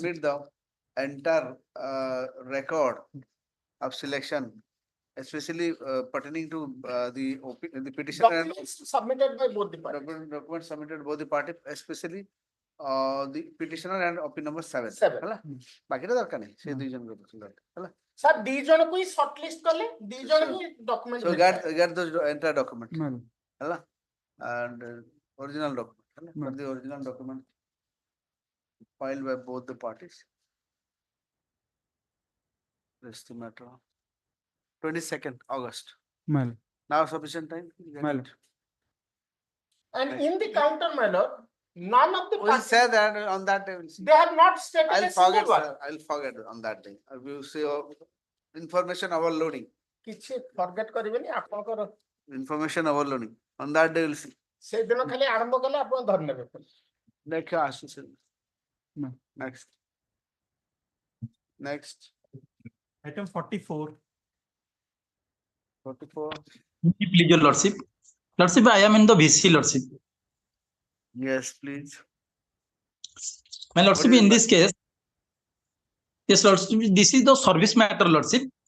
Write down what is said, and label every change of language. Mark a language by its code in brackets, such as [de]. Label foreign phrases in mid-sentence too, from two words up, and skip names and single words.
[en] submit the entire record of selection, especially pertaining to the petitioner and Documents submitted by both the parties. documents submitted both the party, especially the petitioner and OP number 7 Seven. [or] ହେଲା ବାକିଟା ଦରକାର ନାହିଁ ସେ ଦୁଇ ଜଣଙ୍କ ହେଲା ସାର୍ ଦି ଜଣକୁ ହିଁ ସର୍ଟଲିଷ୍ଟ କଲେ ଦି ଜଣ ହିଁ ଡକ୍ୟୁମେଣ୍ଟ [en] so get those entire document ହେଲା and original document ହେଲା for the original document filed by both the parties. That's the matter. 22nd August. Well, Now sufficient time. Get well. it. and in the counter manner none of the We'll parties, say that on that day. We'll see. they have not stated I'll a single forget, one. sir. I'll forget on that day. We'll see information overloading. [or] କିଛି ଫରଗେଟ କରିବେନି ଆପଣଙ୍କର [en] Information overloading. On that day, we'll see. [or] ସେଦିନ ଖାଲି ଆରମ୍ଭ କଲେ ଆପଣ ଧରି ନେବେ ଦେଖିବା ଆସୁଛି next. [en] Next. Item 44. 44. Please, your lordship. Lordship, I am in the VC, lordship. Yes, please. My lordship, in this case, yes, lordship, this is the service matter, lordship.